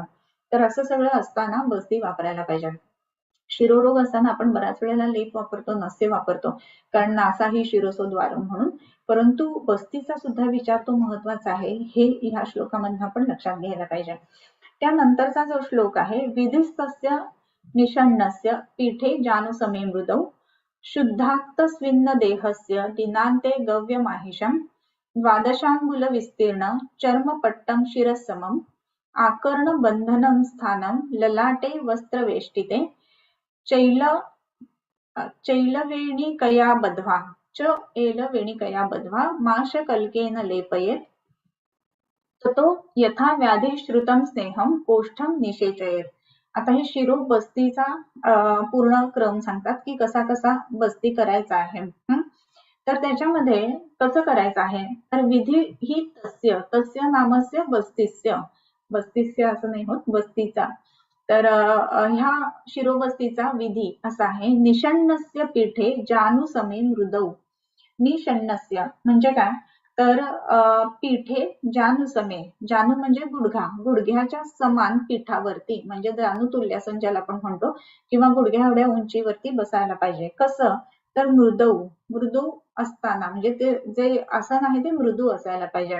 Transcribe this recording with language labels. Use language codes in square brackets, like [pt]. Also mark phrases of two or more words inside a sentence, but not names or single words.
[mr] तर असं सगळं असताना बस्ती वापरायला पाहिजे. शिरोरोग असताना आपण बऱ्याच वेळेला लेप वापरतो, नसे वापरतो कारण नासा ही शिरोसोद्वारम म्हणून. परंतु बस्तीचा सुद्धा विचार तो महत्वाचा आहे हे ह्या श्लोकामधून आपण लक्षात घ्यायला पाहिजे. त्यानंतरचा जो श्लोक आहे, [sa] विधिस्तस्य निषण्णस्य पीठे जानुसमे मृदौ शुद्धाक्त स्विन्न देहस्य दिनांते गव्यमाहिषम् द्वादशांगुल विस्तीर्ण चर्मपट्टं शिरसमम् आकर्ण बंधनं स्थानं ललाटे वस्त्रवेष्टिते चैल चैलवेणिकया बध्वा च एलवेणिकया बध्वा माशकल्केन लेपयेत् ततो यथा व्याधी श्रुतं स्नेहं कोष्ठं निषेचयेत्. [mr] आता हे शिरो बस्तीचा पूर्ण क्रम सांगतात की कसा कसा बस्ती करायचा आहे. तर त्याच्यामध्ये कसं करायचं आहे, तर विधी ही [sa] तस्य तस्य नामस्य बस्तीस्य, [mr] बस्तीस्य असं नाही होत, बस्तीचा. तर ह्या शिरोबस्तीचा विधी असा आहे, [sa] निषण्णस्य पीठे जानुसमे मृदौ. [mr] निषण्णस्य म्हणजे काय, तर [sa] पीठे जानुसमे, [mr] जानु म्हणजे गुडघा, गुडघ्याच्या समान पीठावरती म्हणजे जानु तुल्यासन ज्याला आपण म्हणतो, किंवा गुडघ्या एवढ्या उंचीवरती बसायला पाहिजे. कसं, तर मृदू, मृदू असताना म्हणजे ते जे आसन आहे ते मृदू असायला पाहिजे.